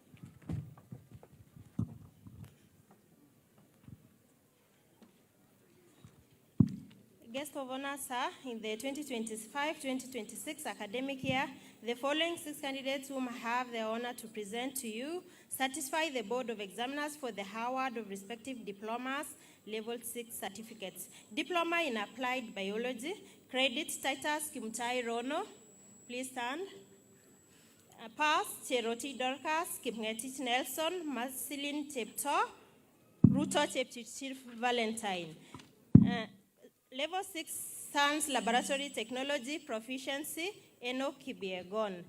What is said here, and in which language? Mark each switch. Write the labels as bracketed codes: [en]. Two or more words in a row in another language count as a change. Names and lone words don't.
[en] Guest of honor, sir, in the 2025-2026 academic year, the following 6 candidates whom I have the honor to present to you satisfy the Board of Examiners for the award of respective diplomas, level 6 certificates. Diploma in Applied Biology, credit Titus Mutai Rono, please stand. Pass Cheroti Dorcas, Kipngetich Nelson, Marceline Tepto, Ruto Chepchichir Valentine. Level 6 Science Laboratory Technology Proficiency, Eno Kibiegon.